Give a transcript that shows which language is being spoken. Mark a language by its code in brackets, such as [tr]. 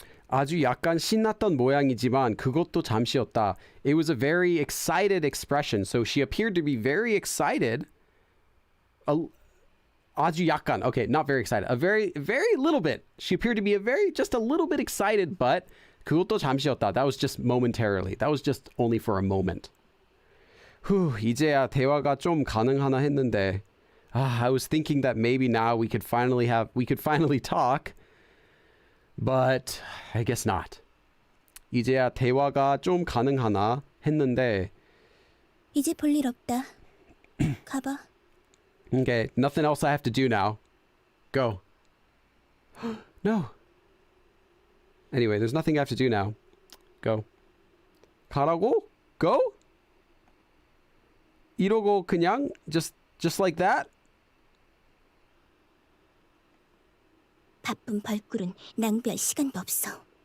[ko] 아주 약간 신났던 모양이지만 그것도 잠시였다. [en] It was a very excited expression. So she appeared to be very excited. [ko] 아주 약간. [en] Okay, not very excited. A very little bit. She appeared to be just a little bit excited, but [ko] 그것도 잠시였다. [en] That was just momentarily. That was just only for a moment. [ko] 이제야 대화가 좀 가능하나 했는데. [en] I was thinking that maybe now we could finally talk, but I guess not. [ko] 이제야 대화가 좀 가능하나 했는데. 이제 볼 일 없다. 가봐. [en] Okay, nothing else I have to do now. Go. No. Anyway, there's nothing I have to do now. Go. 가라고? Go? [ko] 이러고 그냥 [en] just like that? [ko] 바쁜 벌꿀은 낭비할 시간도 없어.